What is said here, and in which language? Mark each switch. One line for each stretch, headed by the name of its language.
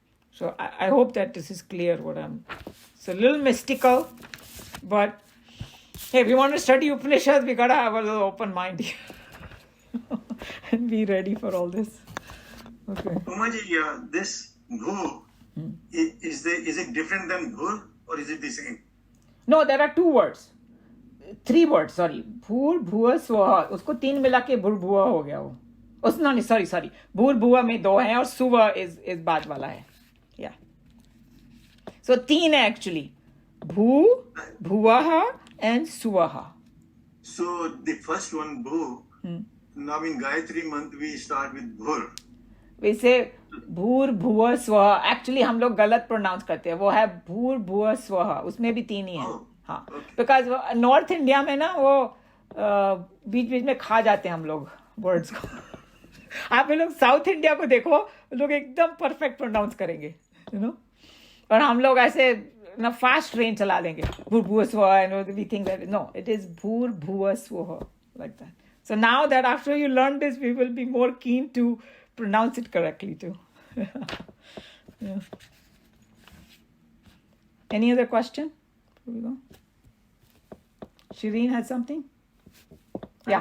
English: So I hope that this is clear it's a little mystical, but hey, if we want to study Upanishads, we got to have a little open mind here and be ready for all this. Okay. Umaji, this Bhu, is it different than Bhur or is it the same? No, there are 2 words. 3 words, sorry. Bhur, Bhuva, Swaha.
Hindi: Usko 3 मिला के भूर भुआ हो गया वो.
English: No, sorry.
Hindi: भूर भुआ में 2 हैं और सुवा
English: is
Hindi: बाद वाला है.
English: Yeah. So 3
Hindi: है
English: actually. Bhu, Bhuvaha and Suvaha. So the first one, Bhu, now in Gayatri month we start with Bhur. We say
Hindi: भूर भुवा स्वहा. Actually हम लोग गलत प्रोनाउंस करते हैं. वो है भूर भुवा स्वहा. उसमें भी 3 ही है. हाँ. Because नॉर्थ इंडिया में ना वो बीच में खा जाते हैं हम लोग वर्ड्स को. आप लोग साउथ इंडिया को देखो, लोग एकदम परफेक्ट प्रोनाउंस करेंगे, और हम लोग ऐसे ना फास्ट ट्रेन चला देंगे.
English: भूर भुवा स्वहा, and we think that no, it is भूर भुवा स्वहा, like that. So now that after you learn this, we will be more keen to pronounce it correctly too. Yeah. Any other question? Here we go. Shireen has something? Yeah.